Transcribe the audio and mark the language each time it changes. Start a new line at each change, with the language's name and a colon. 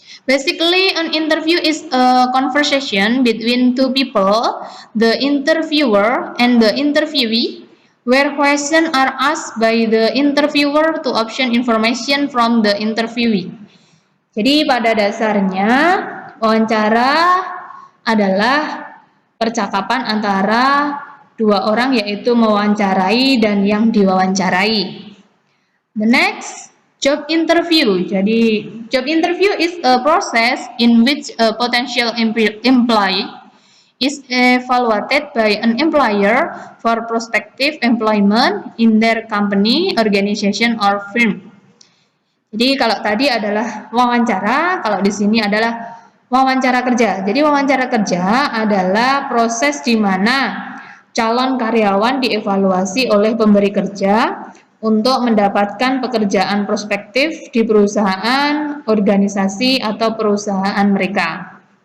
English: Basically, an interview is a conversation between two people, the interviewer and the interviewee, where questions are asked by the interviewer to obtain information from the interviewee.
Indonesian: Jadi pada dasarnya wawancara adalah percakapan antara dua orang, yaitu mewawancarai dan yang diwawancarai.
English: The next, job interview.
Indonesian: Jadi
English: job interview is a process in which a potential employee is evaluated by an employer for prospective employment in their company, organization, or firm.
Indonesian: Jadi kalau tadi adalah wawancara, kalau di sini adalah wawancara kerja. Jadi wawancara kerja adalah proses di mana calon karyawan dievaluasi oleh pemberi kerja untuk mendapatkan pekerjaan prospektif di perusahaan, organisasi, atau perusahaan mereka.